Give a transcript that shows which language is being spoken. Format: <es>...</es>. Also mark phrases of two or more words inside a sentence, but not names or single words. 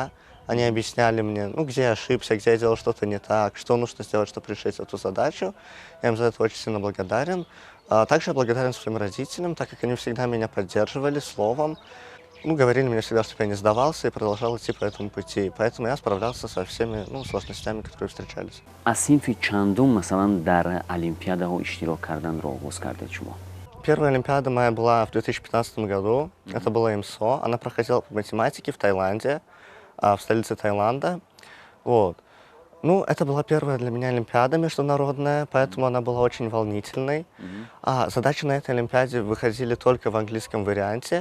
<ru>Они объясняли мне, где я ошибся, где я делал что-то не так, что нужно сделать, чтобы решить эту задачу. Я им за это очень сильно благодарен. Также я благодарен своим родителям, так как они всегда меня поддерживали словом. Говорили мне всегда, чтобы я не сдавался и продолжал идти по этому пути. Поэтому я справлялся со всеми сложностями, которые встречались.</ru> <tg>аз синфи чандум масалан дар олимпиадаҳо иштирок карданро оғоз кардед шумо?</tg> <ru>Первая олимпиада моя была в 2015 году. Это была ИМСО. Она проходила по математике в Таиланде, в столице Таиланда. Это была первая для меня олимпиада международная, поэтому она была очень волнительной. Задачи на этой олимпиаде выходили только в английском варианте.</ru>